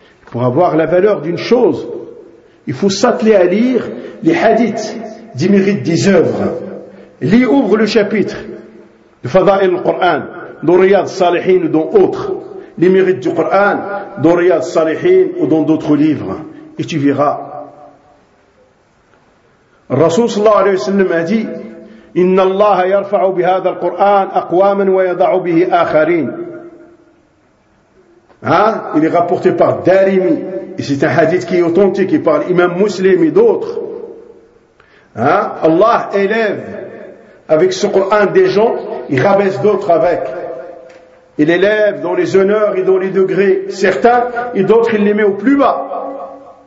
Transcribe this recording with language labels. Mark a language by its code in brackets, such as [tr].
[fr] Pour avoir la valeur d'une chose, il faut s'atteler à lire les hadiths des mérites des œuvres. Lis, ouvre le chapitre de Fada'il al-Qur'an, dans Riyad Salihin ou dans autres, les mérites du Coran, dans Riyad Salihin ou dans d'autres livres, et tu verras. [ar] الرسول صلى الله عليه وسلم أدي إن الله يرفع بهذا القرآن أقواما ويضع به آخرين. [fr] ها؟ il est rapporté par Darimi et c'est un hadith qui est authentique par l'imam Muslim et d'autres. Allah élève avec ce Coran des gens, il rabaisse d'autres avec. Il élève dans les honneurs et dans les degrés certains et d'autres il les met au plus bas.